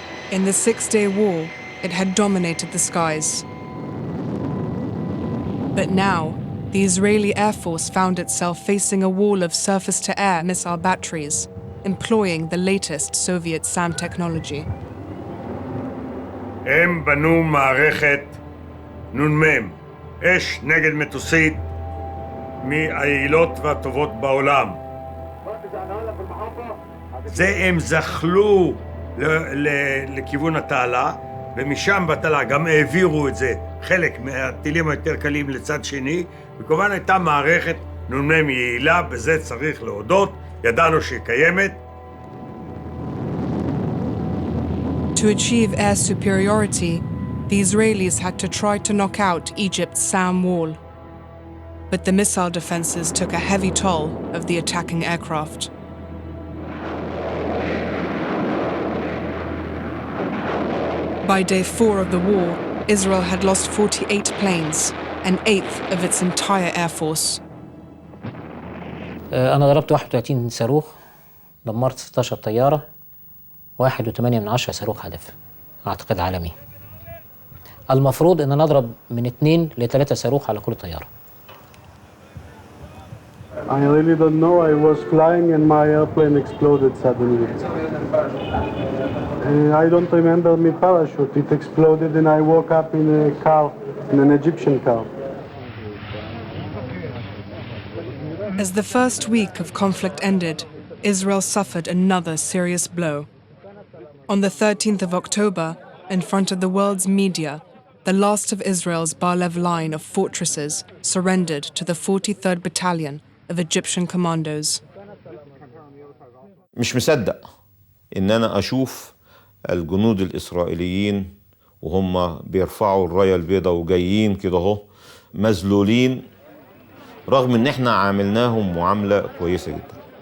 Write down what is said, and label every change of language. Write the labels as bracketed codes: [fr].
[en] In the Six-Day War, it had dominated the skies. But now, the Israeli Air Force found itself facing a wall of surface-to-air missile batteries, employing the latest Soviet SAM technology. [he] הם בנו מערכת נ"מ, אש נגד מטוסית, מהיעילות והטובות בעולם. זה הם זחלו לכיוון התעלה, ומשם בתעלה גם העבירו את זה, חלק מהטילים היותר קלים לצד שני, וכמובן הייתה מערכת נ"מ יעילה, בזה צריך להודות, ידענו שהיא קיימת. [en] To achieve air superiority, the Israelis had to try to knock out Egypt's SAM wall. But the missile defenses took a heavy toll of the attacking aircraft. By day 4 of the war, Israel had lost 48 planes, an eighth of its entire air force. [ar] أنا ضربت 31 صاروخ، دمرت 16 طيارة، 1.8 صاروخ هدف، أعتقد عالمي. المفروض إن نضرب من 2 ل 3 صاروخ على كل طيارة. [en] I really don't know. I was flying and my airplane exploded suddenly. I don't remember my parachute. It exploded and I woke up in a car, in an Egyptian car. As the first week of conflict ended, Israel suffered another serious blow. On the 13th of October, in front of the world's media, the last of Israel's Bar-Lev line of fortresses surrendered to the 43rd Battalion of Egyptian commandos. [ar] مش مصدق إن أنا أشوف الجنود الإسرائيليين وهم بيرفعوا الراية البيضاء وجايين كده اهو مذلولين رغم إن إحنا عاملناهم معاملة كويسة جدا.